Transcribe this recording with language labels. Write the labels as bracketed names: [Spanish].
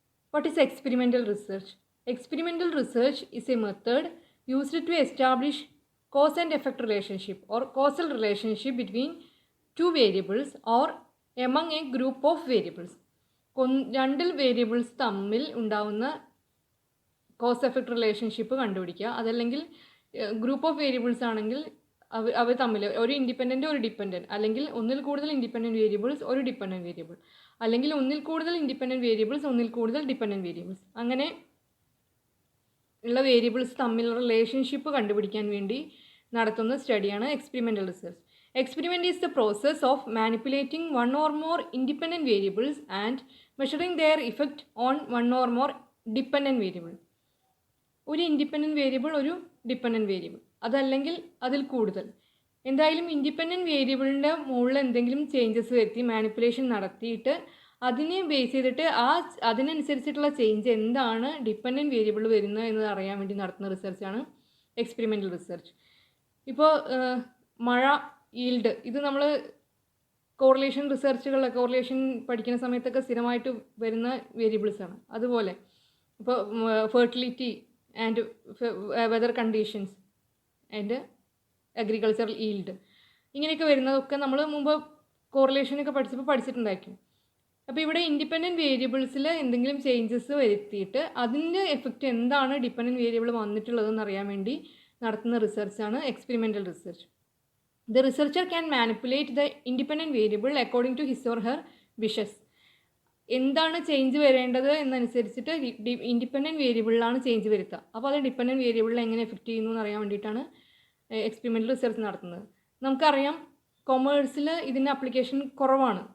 [English] What is experimental research? Experimental research is a method used to establish cause and effect relationship or causal relationship between two variables or among a group of variables. [Malayalam] രണ്ട് variables തമ്മിൽ ഉണ്ടാവുന്ന cos effect relationship കണ്ടുപിടിക്കുക. അതല്ലെങ്കിൽ group of variables ആണെങ്കിൽ അവർ തമ്മിൽ ഒരു independent ഒരു dependent, അല്ലെങ്കിൽ ഒന്നിൽ കൂടുതൽ ഇൻഡിപെൻഡൻറ്റ് വേരിയബിൾസ് ഒരു ഡിപ്പെൻഡൻറ്റ് വേരിയബിൾ, അല്ലെങ്കിൽ ഒന്നിൽ കൂടുതൽ ഇൻഡിപെൻഡൻറ്റ് വേരിയബിൾസ് ഒന്നിൽ കൂടുതൽ ഡിപ്പെൻഡൻറ്റ് വേരിയബിൾസ്, അങ്ങനെ ഉള്ള വേരിയബിൾസ് തമ്മിലുള്ള റിലേഷൻഷിപ്പ് കണ്ടുപിടിക്കാൻ വേണ്ടി നടത്തുന്ന സ്റ്റഡിയാണ് experimental research. [English] Experiment is the process of manipulating one or more independent variables and measuring their effect on one or more dependent variable. [Malayalam] ഒരു ഇൻഡിപെൻഡൻറ്റ് വേരിയബിൾ ഒരു ഡിപ്പെൻഡൻറ്റ് വേരിയബിൾ, അതല്ലെങ്കിൽ അതിൽ കൂടുതൽ, എന്തായാലും ഇൻഡിപെൻഡൻറ്റ് വേരിയബിളിൻ്റെ മുകളിൽ എന്തെങ്കിലും ചേഞ്ചസ് വരുത്തി മാനിപ്പുലേഷൻ നടത്തിയിട്ട് അതിനെ ബേസ് ചെയ്തിട്ട് അതിനനുസരിച്ചിട്ടുള്ള ചേഞ്ച് എന്താണ് ഡിപ്പെൻഡൻറ്റ് വേരിയബിൾ വരുന്നത് എന്നത് അറിയാൻ വേണ്ടി നടത്തുന്ന റിസർച്ചാണ് എക്സ്പെരിമെൻ്റൽ റിസർച്ച്. ഇപ്പോൾ മഴ, ഈൽഡ്, ഇത് നമ്മൾ കോറിലേഷൻ കോറിലേഷൻ പഠിക്കുന്ന സമയത്തൊക്കെ സ്ഥിരമായിട്ട് വരുന്ന വേരിയബിൾസാണ്. അതുപോലെ ഇപ്പോൾ fertility and weather conditions and agricultural yield, ഇങ്ങനെയൊക്കെ വരുന്നതൊക്കെ നമ്മൾ മുമ്പ് കോറിലേഷനൊക്കെ പഠിച്ചിട്ടുണ്ടായിരിക്കും. അപ്പോൾ ഇവിടെ ഇൻഡിപെൻഡൻറ്റ് വേരിയബിൾസിൽ എന്തെങ്കിലും ചേഞ്ചസ് വരുത്തിയിട്ട് അതിൻ്റെ എഫക്റ്റ് എന്താണ് ഡിപ്പെൻഡൻറ്റ് വേരിയബിൾ വന്നിട്ടുള്ളതെന്ന് അറിയാൻ വേണ്ടി നടത്തുന്ന റിസർച്ചാണ് experimental research. [English] The researcher can manipulate the independent variable according to his or her wishes. [Malayalam] എന്താണ് ചേഞ്ച് വരേണ്ടത് എന്നനുസരിച്ചിട്ട് ഇൻഡിപെൻഡൻറ്റ് വേരിയബിളിലാണ് ചേഞ്ച് വരുത്തുക. അപ്പോൾ അത് ഡിപ്പെൻഡൻറ്റ് വേരിയബിളിൽ എങ്ങനെ എഫക്റ്റ് ചെയ്യുന്നു എന്ന് അറിയാൻ വേണ്ടിയിട്ടാണ് എക്സ്പെരിമെൻ്റൽ റിസർച്ച് നടത്തുന്നത്. നമുക്കറിയാം കൊമേഴ്സിൽ ഇതിൻ്റെ അപ്ലിക്കേഷൻ കുറവാണ്.